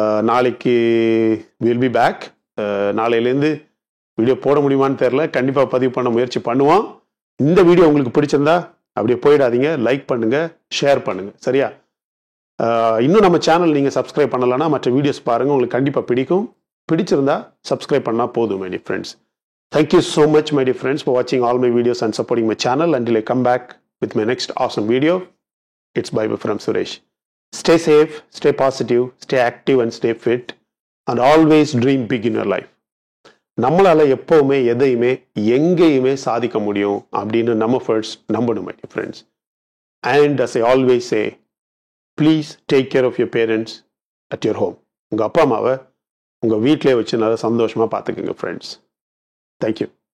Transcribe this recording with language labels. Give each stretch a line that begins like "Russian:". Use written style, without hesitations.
Tamil: நாளைக்கு
English: Will be back.
Tamil: நாளையிலேருந்து video போட முடியுமான்னு தெரில, கண்டிப்பாக பதிவு பண்ண முயற்சி பண்ணுவோம். இந்த வீடியோ உங்களுக்கு பிடிச்சிருந்தா அப்படியே போயிடாதீங்க, லைக் பண்ணுங்க, ஷேர் பண்ணுங்க, சரியா? இன்னும் நம்ம சேனல் நீங்கள் சப்ஸ்கிரைப் பண்ணலைன்னா மற்ற வீடியோஸ் பாருங்கள், உங்களுக்கு கண்டிப்பாக பிடிக்கும். பிடிச்சிருந்தா சப்ஸ்கிரைப் பண்ணால் போதும்
English: My dear friends. Thank you so much, my dear friends, for watching all my videos and supporting my channel. Until I come back with my next awesome video, it's bye bye from Suresh. Stay safe, stay positive, stay active and stay fit, and always dream big in your life.
Tamil: நம்மளால எப்பவுமே எதையுமே எங்கேயுமே சாதிக்க முடியும் அப்படின்னு நம்ம first நம்பணும்,
English: my dear friends. And as I always say, please take care of your parents at your home.
Tamil: உங்க அப்பா அம்மாவை உங்க வீட்டிலே வச்சு நல்லா சந்தோஷமா பார்த்துக்குங்க,
English: friends. Thank you.